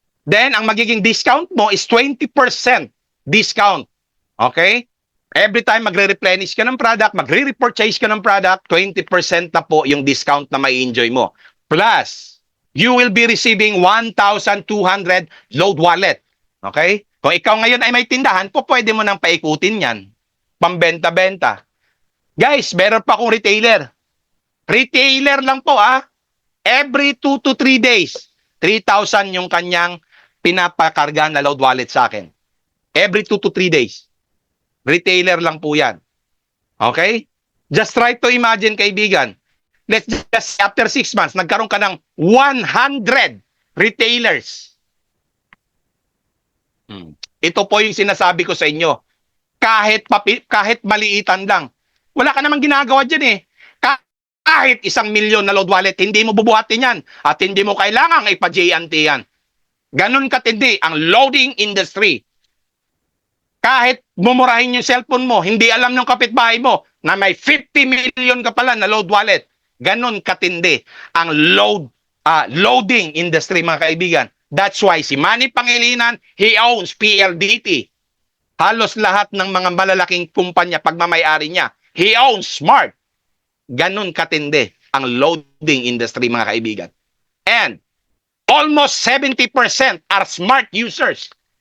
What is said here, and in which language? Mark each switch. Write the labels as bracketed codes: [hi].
[en] Then, [tl] ang magiging discount mo [en] is 20% discount. Okay? Every time [tl] magre-replenish ka ng product, magre-repurchase ka ng product, 20% na po yung discount na may enjoy mo. [en] Plus, you will be receiving 1,200 load wallet. Okay? [tl] Kung ikaw ngayon ay may tindahan, po pwede mo nang paikutin yan. Pambenta-benta. Guys, meron pa akong retailer. Retailer lang po [en] Every 2 to 3 days, [tl] 3,000 yung kanyang pinapakarga na load wallet sa akin. [en] Every 2 to 3 days. [tl] Retailer lang po yan. [en] Okay? Just try to imagine, kaibigan. Let's just say after 6 months, [tl] nagkaroon ka ng [en] 100 retailers. [tl] Ito po yung sinasabi ko sa inyo. Kahit maliitan lang. Wala ka namang ginagawa dyan eh. Kahit 1,000,000 na load wallet, hindi mo bubuhatin yan. At hindi mo kailangang ipa-JNT yan. Ganun katindi ang loading industry. Kahit mumurahin yung cellphone mo, hindi alam ng kapitbahay mo na may 50 million ka pala na load wallet. Ganun katindi ang loading industry, mga kaibigan. [en] That's why si Manny Pangilinan, he owns PLDT. [tl] Halos lahat ng mga malalaking kumpanya, pagmamayari niya, [en] he owns Smart. [tl] Ganun katindi ang loading industry, mga kaibigan. [en] And almost 70% are Smart users.